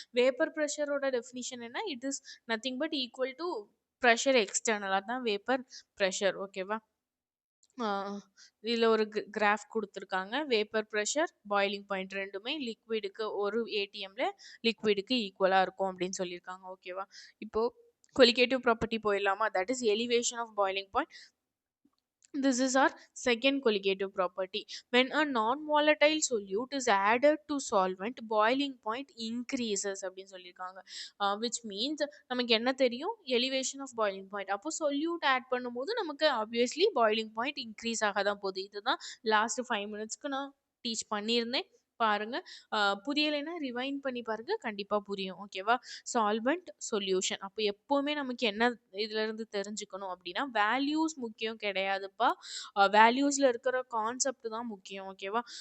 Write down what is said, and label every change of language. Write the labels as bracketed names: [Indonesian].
[English] Vapour ப்ரெஷரோட definition என்ன? It is nothing but equal to pressure external, அதான் vapour pressure. ஓகேவா? [Tamil] இதில் ஒரு கிராஃப் கொடுத்துருக்காங்க. வேப்பர் ப்ரெஷர், பாய்லிங் பாயிண்ட் ரெண்டுமே லிக்விடுக்கு ஒரு ஏடிஎம்ல லிக்விடுக்கு ஈக்குவலாக இருக்கும் அப்படின்னு சொல்லியிருக்காங்க. ஓகேவா? [English] இப்போ colligative property போயிடலாமா? That is elevation of boiling point. This is our second colligative property. When a non-volatile solute is added to solvent, boiling point increases [Tamil] அப்படின்னு சொல்லியிருக்காங்க. [English] Which means [Tamil] நமக்கு என்ன தெரியும்? [English] Elevation of boiling point. [Tamil] அப்போ solute add பண்ணும்போது நமக்கு obviously [English] boiling point increase [Tamil] ஆக தான் போகுது. இதுதான் last 5 minutesக்கு நான் டீச் பண்ணியிருந்தேன். பாருங்க, புரியலைன்னா ரிவைண்ட் பண்ணி பாருங்க, கண்டிப்பா புரியும். ஓகேவா? சால்வெண்ட் சொல்யூஷன், அப்போ எப்பவுமே நமக்கு என்ன இதுல இருந்து தெரிஞ்சுக்கணும் அப்படின்னா, வேல்யூஸ் முக்கியம் கிடையாதுப்பா, வேல்யூஸ்ல இருக்கிற கான்செப்ட் தான் முக்கியம். ஓகேவா?